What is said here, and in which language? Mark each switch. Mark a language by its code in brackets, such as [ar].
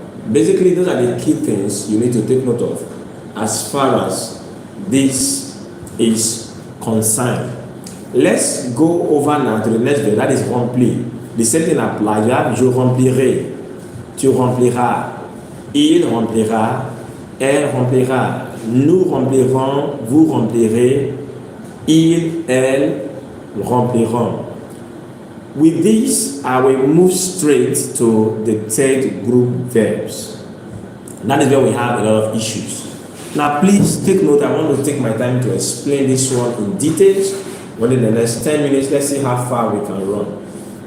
[en] Basically, those are the key things you need to take note of as far as this is concerned. Let's go over now to the next verb, that is rempli. The same thing applies. You have [fr] je remplirai, tu rempliras, il remplira, elle remplira, nous remplirons, vous remplirez, il, elle rempliront. [en] With this, I will move straight to the third group verbs. That is where we have a lot of issues. Now, please take note. I want to take my time to explain this one in details. Within the next 10 minutes, let's see how far we can run.